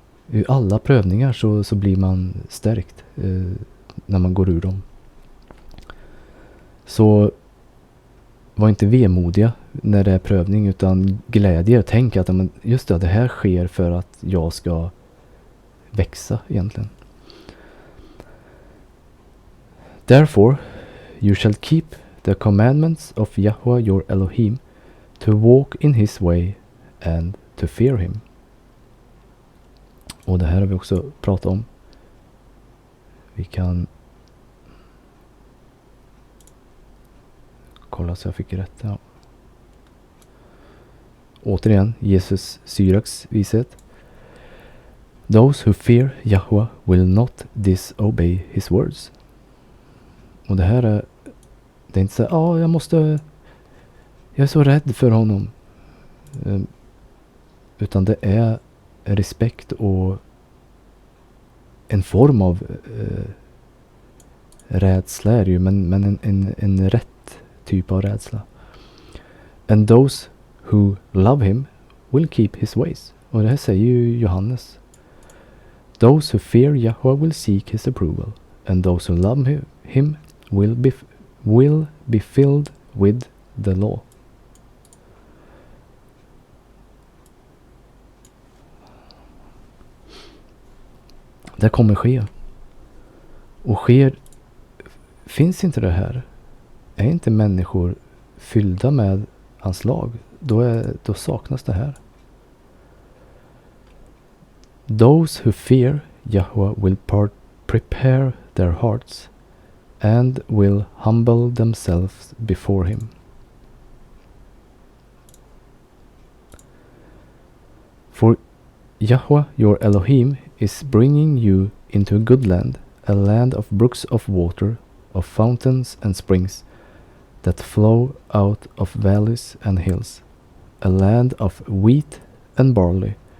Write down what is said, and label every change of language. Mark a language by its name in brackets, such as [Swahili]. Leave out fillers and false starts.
[Swedish] I alla prövningar så blir man stärkt när man går ur dem. Så var inte vemodiga när det är prövning, utan glädje. Tänk att just det här sker för att jag ska växa egentligen. [English] Therefore you shall keep the commandments of Yahweh your Elohim, to walk in his way and to fear him. [Swedish] Och det här har vi också pratat om. Vi kan kolla så jag fick rätt. Ja. Återigen, Jesus Syraks vishet. [English] Those who fear Yahweh will not disobey his words. [Swedish] Och det här är, det är inte så jag är så rädd för honom. Utan det är respekt och en form av rädsla är det ju, men en rätt typ av rädsla. [English] And those who love him will keep his ways. [Swedish] Och det här säger ju Johannes. [English] Those who fear Yahweh will seek his approval, and those who love him will be filled with the law. [Swedish] Det kommer ske. Och finns inte det här, är inte människor fyllda med hans lag, då saknas det här. [English] Those who fear Yahweh will prepare their hearts and will humble themselves before him. For Yahweh your Elohim is bringing you into a good land, a land of brooks of water, of fountains and springs that flow out of valleys and hills, a land of wheat and barley,